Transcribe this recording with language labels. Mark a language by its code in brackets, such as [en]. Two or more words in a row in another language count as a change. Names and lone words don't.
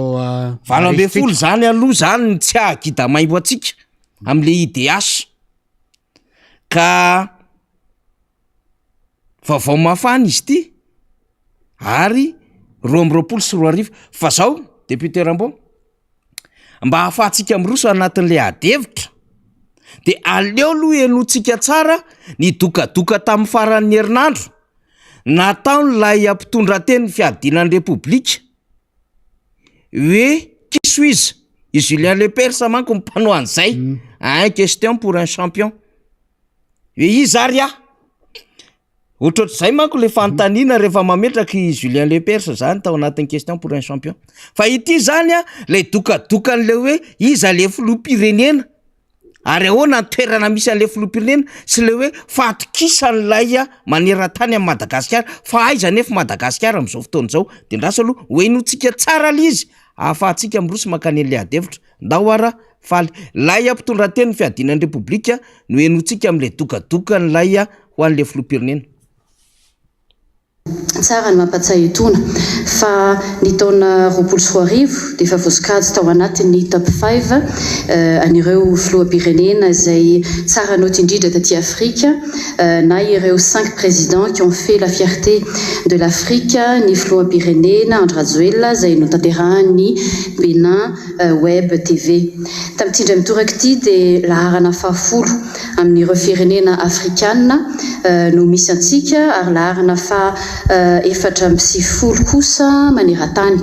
[mg] 20 zany aloha zany tsy ahagidamay ho atsika am'le IDH ka vaovao mafana izy ty ary 2024 fa zao député Rambo mba ahafahantsika miroso anatin'le adevitra de aleo aloha enotsika tsara ny dokadoka tamin'ny faran'ny herinandro nataon'lay ampitondra teny fiadinan'ny repoblika hoe kisoiza i Julien Lepers manko mpanao an'izay un question pour un champion hoe izaria ohatrohatr'izay manko le fanontaniana rehefa mametraka i Julien Lepers zany tao anatin'ny question pour un champion fa ity zany le dokadokan'le hoe iza le filoham-pirenena ary ahoana ny toerana misy an'le filoham-pirenena sy le hoe fatokisan'lay maneran-tany amin'ny Madagasikara fa aiza nefa Madagasikara amin'izao fotoana izao de ndraso aloha hoenotsika tsara le izy ahafahantsika miroso mankany an'le adevitra ndahoara faly lay ampitondra teny fiadinan'ny repoblika no enotsika amin'le dokadokan'lay ho an'le filoham-pirenena. Tsara ny mampatsiahy etona fa ny taona 2024 dia efa voasokajy tao anatin'ny top 5 an'ireo filoham-pirenena izay tsara noty indrindra taty Afrika na ireo 5 [fr] présidents qui ont fait la fierté de l'Afrique [mg] ny filoham-pirenena Andry Rajoelina izay notanterahany Benin Web TV. Tamin'ity indray mitoraka ity dia laharana fahafolo amin'ireo firenena afrikana no misy antsika ary laharana efatra amby 70 kosa maneran-tany.